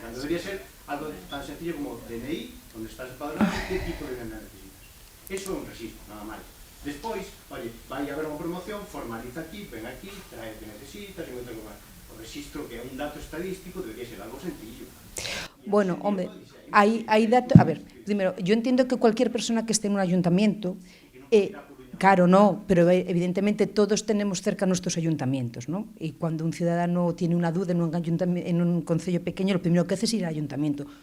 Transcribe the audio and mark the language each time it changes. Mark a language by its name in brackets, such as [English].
[Galician] Cando debería ser algo tan sencillo como DNI, onde estás empadronado, que tipo de vivenda necesitas. Eso é un registro, nada máis. Despois, oye, vai haber unha promoción, formaliza aquí, ven aquí, trae o que necesitas, e non tengo máis. O rexistro, que é un dato estadístico, debería ser algo sencillo. [Spanish] Bueno, hombre, hay datos... A ver, primero, yo entiendo que cualquier persona que esté en un ayuntamiento... Claro, no, pero evidentemente todos tenemos cerca nuestros ayuntamientos, ¿no? Y cuando un ciudadano tiene una duda en un concello pequeño, lo primero que hace es ir al ayuntamiento.